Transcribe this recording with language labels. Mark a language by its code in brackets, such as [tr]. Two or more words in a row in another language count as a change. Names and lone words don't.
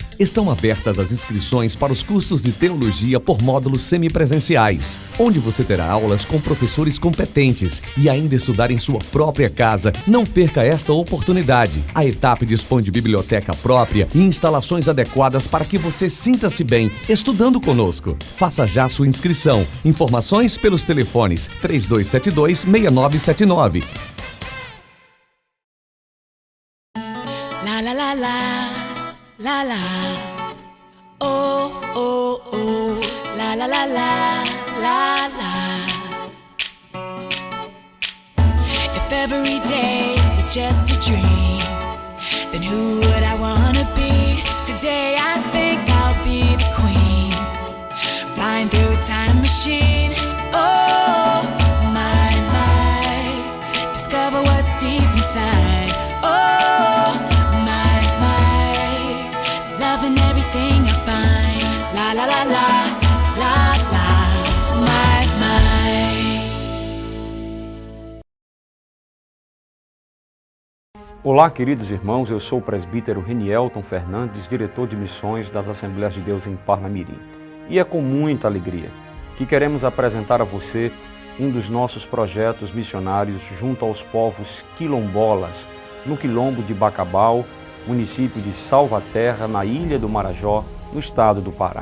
[pt] Estão abertas as inscrições para os cursos de teologia por módulos semipresenciais, onde você terá aulas com professores competentes e ainda estudar em sua própria casa. Não perca esta oportunidade. A ETAP dispõe de biblioteca própria e instalações adequadas para que você sinta-se bem estudando conosco. Faça já sua inscrição. Informações pelos telefones 3272-6979. La la la la, la la. Oh oh oh, la la la la, la la. [en] If every day is just a dream, then who would I wanna be? Today I think I'll be the queen, flying through a time machine. Oh, discover what's deep inside. Oh, my, loving everything I find. La la la la, la la, my. [pt] Olá, queridos irmãos, eu sou o presbítero Renielton Fernandes, diretor de missões das Assembleias de Deus em Parnamirim. E é com muita alegria que queremos apresentar a você um dos nossos projetos missionários junto aos povos quilombolas, no Quilombo de Bacabal, município de Salvaterra, na Ilha do Marajó, no estado do Pará.